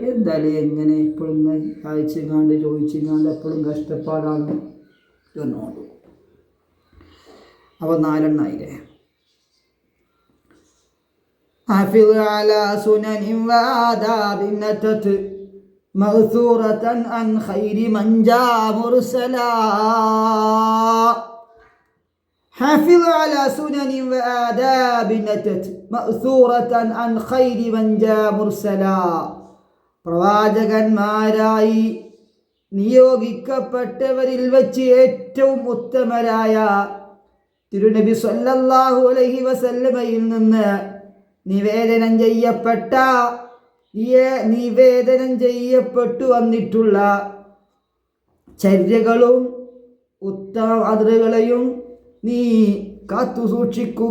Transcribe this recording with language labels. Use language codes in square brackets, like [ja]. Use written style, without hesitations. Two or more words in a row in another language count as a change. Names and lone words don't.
[ml] എന്തായാലും എങ്ങനെ എപ്പോഴും അയച്ചെങ്ങാണ്ട് ചോദിച്ചെങ്ങാണ്ട് എപ്പോഴും കഷ്ടപ്പാടാണ് എന്നോട്. അപ്പോൾ 4 ആയില്ലേ? [ar] حافظ على سنن وآداب نتت مأثورة عن خير من جاء مرسلا. حافظ على سنن وآداب نتت مأثورة عن خير من جاء مرسلا. [ml] പ്രവാചകന്മാരായി നിയോഗിക്കപ്പെട്ടവരിൽ വച്ച് ഏറ്റവും ഉത്തമരായ തിരുനബി [ar] صلى الله عليه وسلم [ml] നിന്ന് നിവേദനം ചെയ്യപ്പെട്ടു വന്നിട്ടുള്ള ചര്യകളും ഉത്തമ മാതൃകളെയും നീ കാത്തു സൂക്ഷിക്കുക.